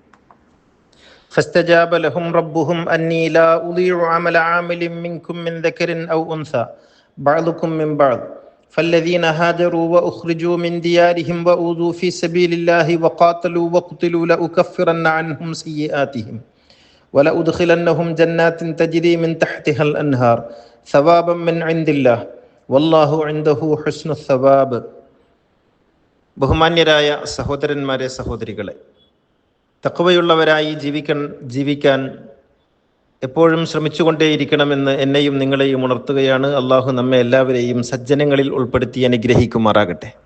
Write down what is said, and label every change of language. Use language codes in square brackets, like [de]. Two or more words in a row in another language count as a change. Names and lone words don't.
[ar] فاستجاب لهم ربهم أني لا أضيع عمل عامل منكم من ذكر أو أنثى بعضكم من بعض فالذين هاجروا وأخرجوا من ديارهم وأوذوا في سبيل الله وقاتلوا وقتلوا لأكفرن عنهم سيئاتهم ولأدخلنهم جنات تجري من تحتها الأنهار ثوابا من عند الله والله عنده حسن الثواب. [ml] ബഹുമാന്യരായ സഹോദരന്മാരെ സഹോദരികളെ, തഖ്വയുള്ളവരായി ജീവിക്കാൻ എപ്പോഴും ശ്രമിച്ചുകൊണ്ടേയിരിക്കണമെന്ന് എന്നെയും നിങ്ങളെയും ഉണർത്തുകയാണ്. അള്ളാഹു നമ്മെ എല്ലാവരെയും സജ്ജനങ്ങളിൽ ഉൾപ്പെടുത്തി അനുഗ്രഹിക്കുമാറാകട്ടെ.